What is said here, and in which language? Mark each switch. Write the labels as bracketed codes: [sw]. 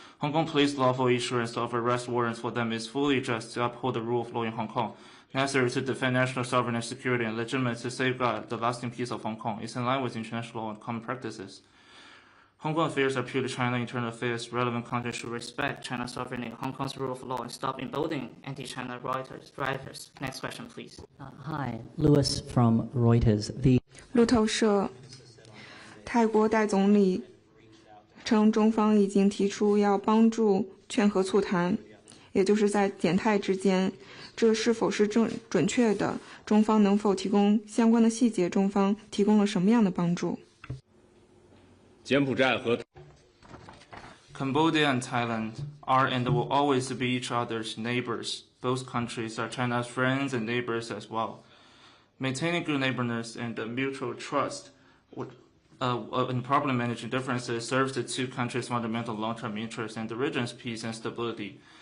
[en] Hong Kong police lawful issuance of arrest warrants for them is fully just to uphold the rule of law in Hong Kong, necessary to defend national sovereignty and security, and legitimate to safeguard the lasting peace of Hong Kong. It's in line with international law and common practices. Hong Kong affairs are purely China internal affairs. Relevant countries should respect China's sovereignty, Hong Kong's rule of law, and stop emboldening anti-China drivers. Next question, please. Hi, Lewis from Reuters. [zh] 路透社，泰国代总理称，中方已经提出要帮助劝和促谈，也就是在柬泰之间，这是否是准确的？中方能否提供相关的细节？中方提供了什么样的帮助？柬埔寨和 [en] Cambodia and Thailand are and will always be each other's neighbors. Both countries are China's friends and neighbors as well. Maintaining good neighborliness and mutual trust in properly managing differences serves the two countries' fundamental long-term interests and the region's peace and stability.